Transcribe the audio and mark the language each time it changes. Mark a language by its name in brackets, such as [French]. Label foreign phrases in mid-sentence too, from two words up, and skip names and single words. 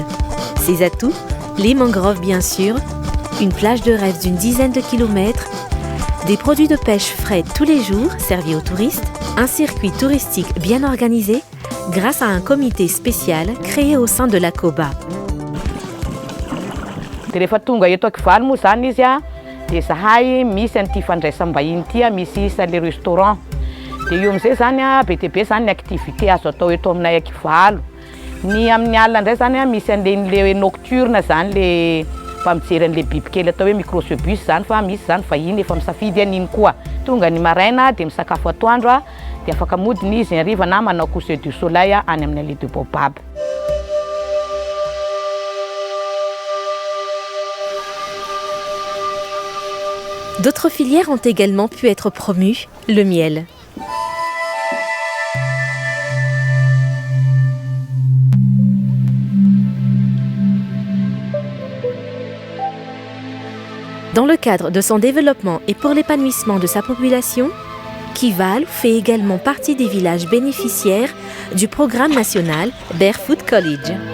[French] Ses atouts, les mangroves bien sûr, une plage de rêve d'une dizaine de kilomètres, des produits de pêche frais tous les jours servis aux touristes, un circuit touristique bien organisé grâce à un comité spécial créé au sein de la COBA. [Malagasy] Dia zahay misy an'ity fandraisam-bahiny ity misy isa [French] le restaurant [Malagasy] dia io amin'izay zany be dia be zany ny activité azo atao eto aminay Akivalo. Ny amin'ny alina indray zany misy an' [French] le nocturne [Malagasy] zany le mpamijery an'le bibikely atao hoe microcebus zany fa misy zany vahiny efa misafidy an'iny koa. Tonga ny maraina dia misakafo atoandro dia afaka modiny izy hariva na manao [French] coucher du soleil [Malagasy] any amin'ny [French] allée de Baobab. D'autres filières ont également pu être promues, le miel. Dans le cadre de son développement et pour l'épanouissement de sa population, Kival fait également partie des villages bénéficiaires du programme national Barefoot College.